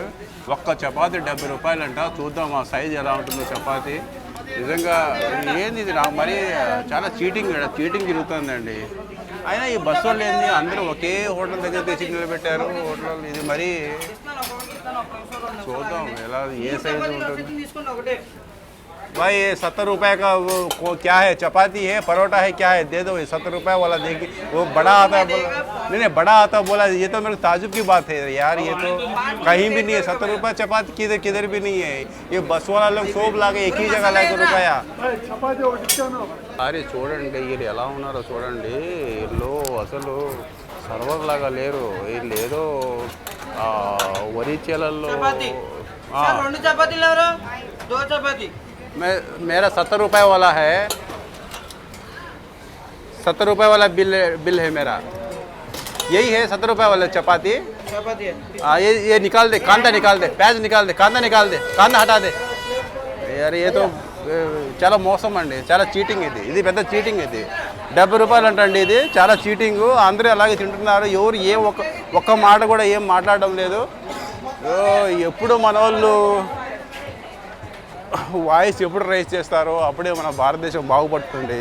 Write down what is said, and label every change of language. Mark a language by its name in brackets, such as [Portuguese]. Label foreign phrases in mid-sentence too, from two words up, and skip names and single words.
[Telugu] ఒక్క చపాతీ 70 రూపాయలంట. చూద్దాం ఆ సైజు ఎలా ఉంటుందో చపాతీ. నిజంగా ఏంది ఇది, నాకు మరీ చాలా చీటింగ్ జరుగుతుందండి. అయినా ఈ బస్సు వాళ్ళు ఏంది, అందరూ ఒకే హోటల్ దగ్గర తెచ్చి నిలబెట్టారు. హోటల్ ఇది మరీ చూద్దాం ఎలా ఏ సైజు ఉంటుంది. [Hindi] भाई ये 70 रुपये का वो क्या है, चपाती है, परोठा है, क्या है, दे दो। 70 रुपये वाला देखिए, वो बड़ा आता है बोला, नहीं बड़ा आता बोला। ये तो मेरे ताजुब की बात है यार, ये तो कहीं भी नहीं है। 70 रुपये चपाती किधर भी नहीं है। ये बस वाला लोग सोब लागे एक ही जगह लागे रुपया. [Telugu] అరే చూడండి వీళ్ళు ఎలా ఉన్నారో చూడండి. వీళ్ళు అసలు సర్వర్ లాగా లేరు. వీళ్ళు ఏదో వరి చేలల్లో. [Hindi] मेरा 70 रुपये वाला है, 70 रुपये वाला बिल है मेरा. यही है 70 रुपये वाला चपाती. हाँ ये निकाल दे, कांदा निकाल दे, प्याज निकाल दे, कांदा निकाल दे, कांदा हटा दे. यार ये तो [Telugu] చాలా మోసం అండి, చాలా చీటింగ్. ఇది పెద్ద చీటింగ్. ఇది 70 రూపాయలు అంటండి. ఇది చాలా చీటింగ్. అందరూ అలాగే తింటున్నారు. ఎవరు ఏ ఒక్క మాట కూడా ఏం మాట్లాడడం లేదు. ఎప్పుడు మన వాళ్ళు వాయిస్ ఎప్పుడు రైజ్ చేస్తారో అప్పుడే మన భారతదేశం బాగుపడుతుంది.